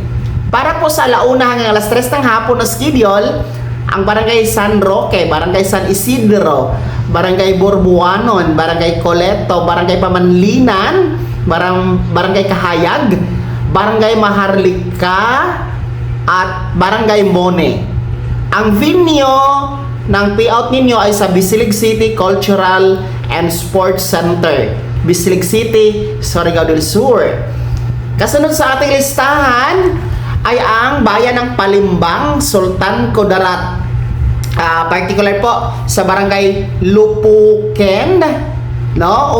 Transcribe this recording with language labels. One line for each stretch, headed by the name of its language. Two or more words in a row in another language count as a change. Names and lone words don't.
Filipino: Para po sa alauna hanggang alas 3 ng hapon na schedule, ang Barangay San Roque, Barangay San Isidro, Barangay Borbuanon, Barangay Coleto, Barangay Pamanlinan, Barangay Kahayag, Barangay Maharlika, at Barangay Mone. Ang venue ng payout ninyo ay sa Bisilig City Cultural and Sports Center, Bisilig City, Surigao del Sur. Kasunod sa ating listahan ay ang bayan ng Palimbang, Sultan Kudarat. Particular po sa Barangay Lupuken. No?